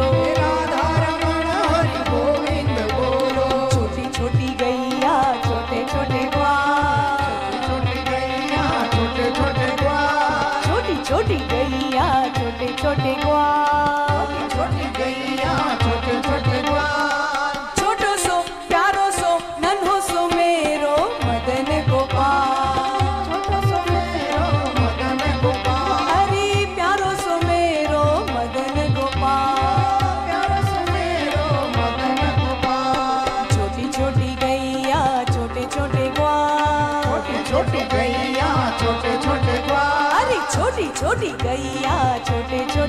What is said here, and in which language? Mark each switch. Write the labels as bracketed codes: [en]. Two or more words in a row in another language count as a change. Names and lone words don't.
[hi] राधा रमण हरि गोविंद बोलो. छोटी छोटी गैया छोटे छोटे ग्वाल. छोटी गैया छोटे छोटे ग्वाल. छोटी छोटी गैया छोटे छोटे ग्वाल. छोटी गैया छोटे छोटे ग्वाल. [bra] छोटो सो प्यारो सो नन्हो सो मेरो मदन गोपाल. छोटो सो मेरो मदन गोपाल. हरि प्यारो सो मेरो मदन गोपाल. प्यारा सो मेरो मदन गोपाल. [hi] छोटी छोटी गैया छोटे छोटे ग्वाल. छोटी छोटी गैया छोटे छोटे ग्वाल. अरे छोटी छोटी गैया छोटे